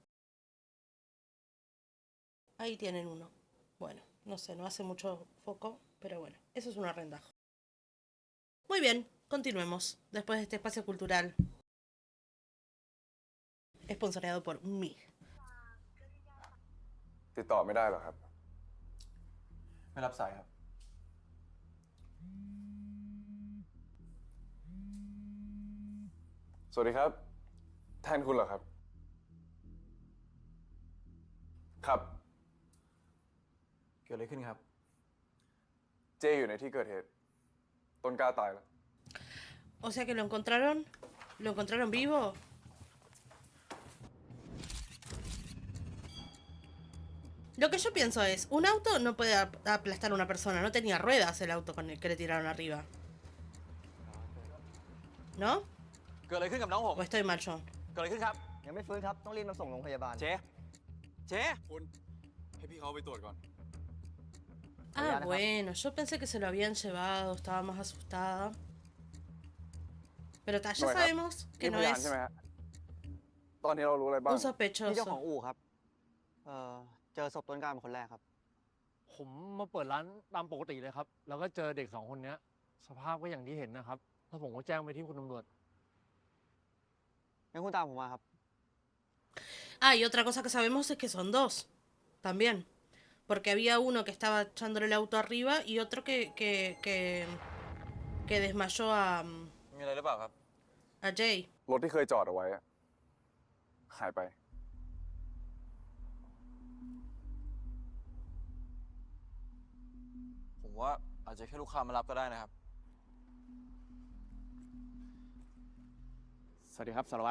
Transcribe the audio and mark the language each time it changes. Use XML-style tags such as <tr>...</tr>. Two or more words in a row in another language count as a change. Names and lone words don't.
<es>Ahí tienen uno. Bueno, no sé, no hace mucho foco, pero bueno, eso es un arrendajo. Muy bien, continuemos después de este espacio cultural. Esponsoreado por mí.</es> <th>ติดต่อไม่ได้หรอครับ ไม่รับสายครับ สวัสดีครับ แทนคุณเหรอครับ ครับ เกิดอะไรขึ้นครับ เจอยู่ในที่เกิดเหตุ ต้นกล้าตายแล้ว</th> <es>O sea que lo encontraron vivo. Lo que yo pienso es, un auto no puede aplastar a una persona, no tenía ruedas el auto con el que le tiraron arriba. ¿No?</es> <th>เกิดอะไรขึ้นกับน้องผม</th> <es>¿O estoy mal yo?</es> <th>เกิดอะไรขึ้นครับ ยังไม่ฟื้นครับ ต้องรีบนำส่งโรงพยาบาล เจ๊เจ๊ คุณ ให้พี่เขาไปตรวจก่อน</th> <es>Ah, bueno, yo pensé que se lo habían llevado, estaba más asustada. Pero ta, ya</es> <th>หน่อยครับ</th> <es>sabemos que</es> <th>นี่</th> <es>no</es> <th>พยาน</th> <es>es</es> <th>ใช่ไหมฮะ ตอนนี้เรารู้อะไรบ้าง</th> <es>un</es> <th>ที่เจ้า</th> <es>sospechoso.</es> <th>ของอู่ครับ เจอศพต้นกล้าเป็นคนแรกครับ ผมมาเปิดร้านตามปกติเลยครับ แล้วก็เจอเด็กสองคนเนี้ย สภาพก็อย่างที่เห็นนะครับ แล้วผมก็แจ้งไปที่คุณตำรวจ งั้นคุณตามผมมาครับ</th> <es>Ah, y otra cosa que sabemos es que son dos, también. Porque había uno que estaba echándole el auto arriba y otro que desmayó</es> <th>มีอะไรหรือเปล่าครับ</th> <es>a Jay.</es> <th>รถที่เคยจอดเอาไว้อะหายไป ผมว่าอาจจะแค่ลูกค้ามารับก็ได้นะครับ สวัสดีครับสารวัตร</th>